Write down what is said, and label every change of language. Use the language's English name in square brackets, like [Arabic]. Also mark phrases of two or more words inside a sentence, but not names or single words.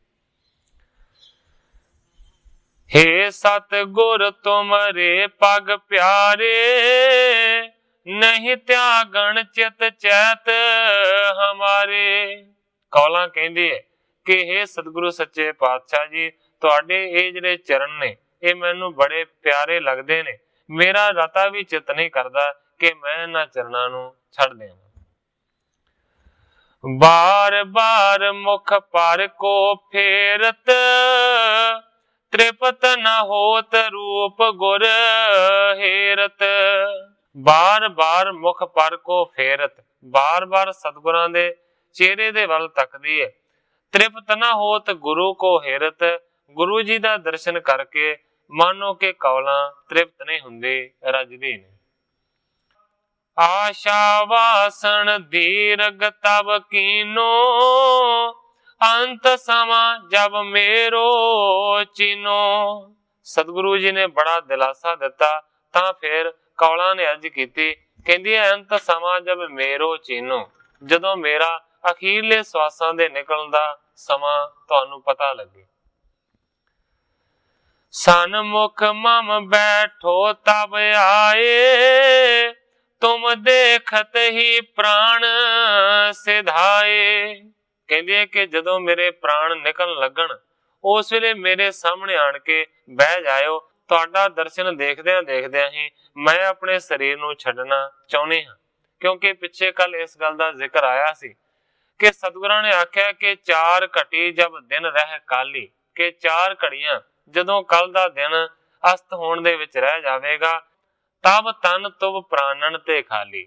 [Braj] हे सतगुर तुमरे पग प्यारे, नहीं त्यागण चित चैत हमारे। [Punjabi] ਕੌਲਾਂ ਕਹਿੰਦੀ ਹੈ ਕਿ ਹੇ ਸਤਿਗੁਰੂ ਸੱਚੇ ਪਾਤਸ਼ਾਹ ਜੀ, ਤੁਹਾਡੇ ਯੇ ਜਿਹੜੇ ਚਰਨ ਨੇ ਯੇ ਮੈਨੂੰ ਬੜੇ ਪਿਆਰੇ ਲਗਦੇ ਨੇ। ਮੇਰਾ ਰਤਾ ਭੀ ਚਿੱਤ ਨਹੀਂ ਕਰਦਾ ਕਿ ਮੈਂ ਇਨ੍ਹਾਂ ਚਰਨਾਂ ਨੂੰ ਛੱਡ ਦੇਵਾਂ। [Braj] बार बार मुख पर को फेरत, त्रिपत न होत रूप गुर हेरत। बार बार मुख पर को फेरत, [Punjabi] ਬਾਰ ਬਾਰ ਸਤਿਗੁਰਾਂ ਦੇ ਚਿਹਰੇ ਦੇ ਵੱਲ ਤੱਕਦੀ ਹੈ। [Braj] त्रिपत न होत गुरु को हेरत, [Punjabi] ਗੁਰੂ ਜੀ ਦਾ ਦਰਸ਼ਨ ਕਰਕੇ ਮਾਨੋ ਕੇ ਕੌਲਾਂ ਤ੍ਰਿਪਤ ਨਹੀਂ ਹੁੰਦੀ, ਰੱਜਦੀ ਨੇ। [Braj] आशा वासन दीर्घ तब कीनो, अंत समा जब मेरो चिनो। [Punjabi] ਸਤਿਗੁਰੂ ਜੀ ਨੇ ਬੜਾ ਦਿਲਾਸਾ ਦਿੱਤਾ, ਤਾਂ ਫਿਰ ਕੌਲਾਂ ਨੇ ਅਰਜ਼ ਕੀਤੀ, ਕਹਿੰਦੀ ਹੈ [Braj] अंत समा जब मेरो चिनो, [Punjabi] ਜਦੋਂ ਮੇਰਾ ਅਖੀਰਲੇ ਸਵਾਸਾਂ ਦੇ ਨਿਕਲਣ ਦਾ ਸਮਾਂ ਤੁਹਾਨੂੰ ਪਤਾ ਲੱਗੇ। [Braj] सन्मुख मम बैठो तब आए, तुम देखत ही प्राण सिधाए। [Punjabi] ਕਹਿੰਦੀ ਹੈ ਕਿ ਜਦੋਂ ਮੇਰੇ ਪ੍ਰਾਣ ਨਿਕਲ ਲੱਗਣ, ਉਸ ਵੇਲੇ ਮੇਰੇ ਸਾਹਮਣੇ ਆਣ ਕੇ ਬਹਿ ਜਾਓ। ਤੁਹਾਡਾ ਦਰਸ਼ਨ ਦੇਖਦਿਆਂ ਦੇਖਦਿਆਂ ਹੀ ਮੈਂ ਆਪਣੇ ਸਰੀਰ ਨੂੰ ਛੱਡਣਾ ਚਾਹੁੰਦੀ ਹਾਂ, ਕਿਉਂਕਿ ਪਿੱਛੇ ਕੱਲ੍ਹ ਇਸ ਗੱਲ ਦਾ ਜ਼ਿਕਰ ਆਇਆ ਸੀ ਕਿ ਸਤਿਗੁਰਾਂ ਨੇ ਆਖਿਆ ਕਿ [Braj] 4 घटी जब दिन रह काली, [Punjabi] ਕਿ 4 ਘੜੀਆਂ ਜਦੋਂ ਕੱਲ੍ਹ ਦਾ ਦਿਨ ਅਸਤ ਹੋਣ ਦੇ ਵਿਚ ਰਹਿ ਜਾਵੇਗਾ, [Braj] तब तन तुब प्राणन ते खाली।